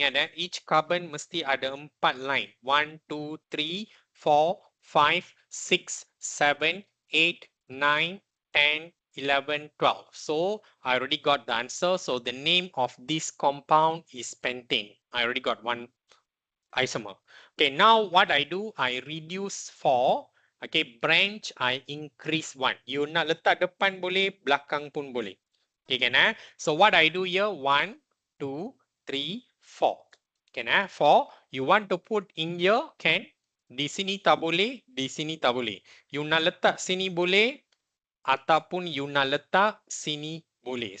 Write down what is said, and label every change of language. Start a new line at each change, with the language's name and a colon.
Malay: Ingat
English: each carbon
Malay: mesti ada 4 line. 1, 2, 3, 4, 5, 6, 7, 8, 9, 10, 11, 12.
English: So I already got the answer. So the name of this compound is pentane. I already got one isomer. Okay, now what I do, I reduce 4. Okay, branch, I increase 1.
Malay: You nak letak depan boleh, belakang pun boleh.
English: Okay, can So what I do here, 1, 2, 3, 4. Can 4. You want to put in here, can.
Malay: Di sini tak boleh, di sini tak boleh. You nak letak sini boleh, ataupun you nak letak sini boleh.